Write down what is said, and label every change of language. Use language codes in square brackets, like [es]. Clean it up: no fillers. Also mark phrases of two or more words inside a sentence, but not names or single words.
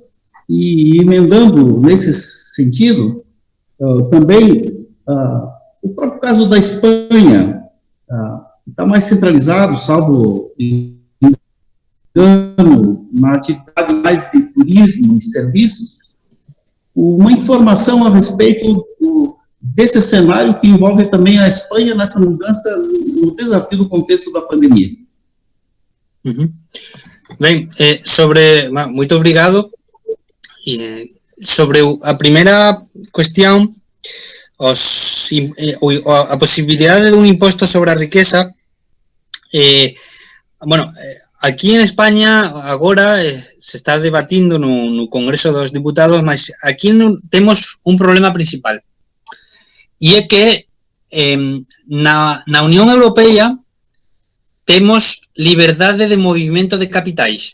[pt] E emendando nesse sentido, também o próprio caso da Espanha está mais centralizado, salvo na atividade mais de turismo e serviços, uma informação a respeito desse cenário que envolve também a Espanha nessa mudança no desafio do contexto da pandemia. Bem, muito obrigado. Sobre a primeira questão, a possibilidade de um imposto sobre a riqueza, [gl] bueno, aquí en España agora se está debatindo no Congreso dos Diputados, mas aquí temos un problema principal, e é que na Unión Europea temos liberdade de movimento de capitais.